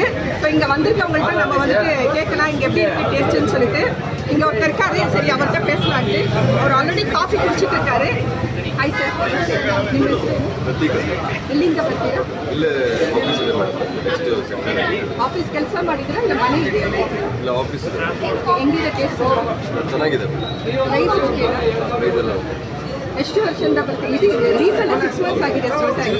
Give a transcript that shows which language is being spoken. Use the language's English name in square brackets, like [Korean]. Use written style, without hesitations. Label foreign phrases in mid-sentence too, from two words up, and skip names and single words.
[Tamil] ஸோ இங்க வந்திருக்கவங்கள்ட்ட நம்ம வந்துட்டு கேட்கலாம் இங்க எப்படி இருக்கு டேஸ்ட்னு சொல்லிட்டு. இங்க ஒருத்தர் இருக்காரு, சரி அவர்கிட்ட பேசலான்ட்டு. அவர் ஆல்ரெடி காஃபி குடிச்சிட்டு இருக்காரு. ஹாய் சார், [Kannada] ಇಲ್ಲಿಂದ ಬರ್ತೀರಾ? ಇಲ್ಲ ಆಫೀಸ್ ಕೆಲಸ ಮಾಡಿದ್ರೆ ಇಲ್ಲ ಮನೆ ಇದೆ? ಇಲ್ಲ ಆಫೀಸ್ ಇದೆ. ಹೆಂಗಿದೆ ಟೇಸ್ಟ್? ಚೆನ್ನಾಗಿದೆ. ರೈಸ್ ಓಕೆನಾ? ರೈಸ್ ಎಲ್ಲ ಎಷ್ಟು ವರ್ಷದಿಂದ ಬರ್ತೀವಿ? ಇದು ರೀಸೆಂಟ್ 6 months ಆಗಿದೆ ಸ್ಟಾರ್ಟ್ ಆಗಿ.